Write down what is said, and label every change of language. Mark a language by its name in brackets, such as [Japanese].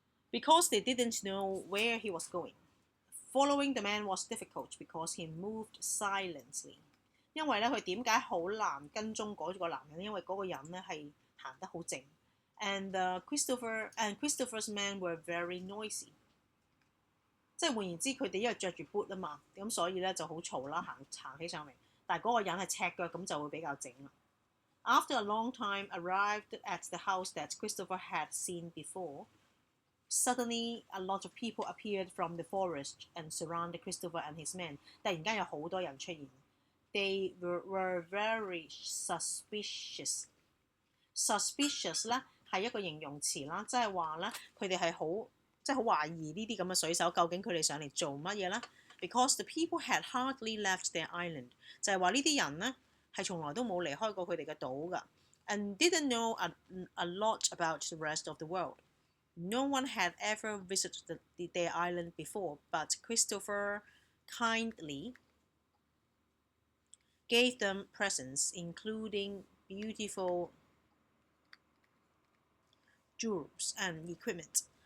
[English] Because they didn't know where he was going. Following the man was difficult because he moved silently。 [Cantonese] 因為咧佢點解好難跟蹤嗰個男人？因為嗰個人咧係行得好靜。 [English] And Christopher's men were very noisy。 [Cantonese] 即係換言之，佢哋因為着住 boot 啊嘛，咁所以咧就好嘈啦，行起上嚟。但係嗰個人係赤腳，咁就會比較靜啦。 [English] After a long time, arrived at the house that Christopher had seen before. Suddenly, a lot of people appeared from the forest and surrounded Christopher and his men。 [Cantonese] 突然間有好多人出現。 [English] They were very suspicious。 [Cantonese] suspicious 咧係一個形容詞啦，即係話咧佢哋係好即係好懷疑呢啲咁嘅水手究竟佢哋上嚟做乜嘢咧 ？ [English] Because the people had hardly left their island， [Cantonese] 就係話呢啲人咧係從來都冇離開過佢哋嘅島㗎 ， [English] and didn't know a lot about the rest of the world. No one had ever visited their island before, but Christopher kindly gave them presents, including beautiful jewels and equipment.